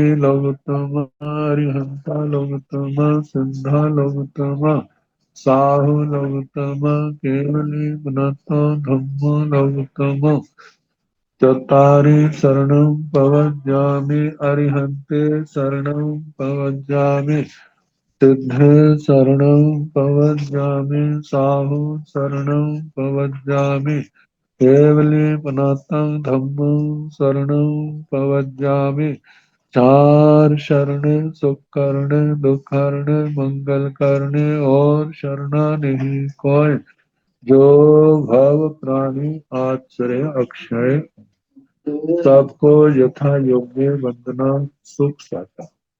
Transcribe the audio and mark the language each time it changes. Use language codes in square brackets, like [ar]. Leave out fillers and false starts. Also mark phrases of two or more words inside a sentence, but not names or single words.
[pra] लोकोत्तम, अरिहंता लोकोत्तम, सिद्धा लोकोत्तम, साहु लोकोत्तम, केवली नतो धम्मो लोकोत्तम, चत्तारि शरणं पवज्जामि, अरिहन्ते शरणं पवज्जामि, सिद्धे शरणं पवज्जामि, साहु शरणं पवज्जामि, केवली पनातं धम्मं शरणं पवज्जामि। [hi] चार शरण सुख करने, दुख करने, मंगल करने और शरणा नहीं कोय, जो भव प्राणी आश्रय अक्षय, सबको यथा योग्य वंदना सुख साता।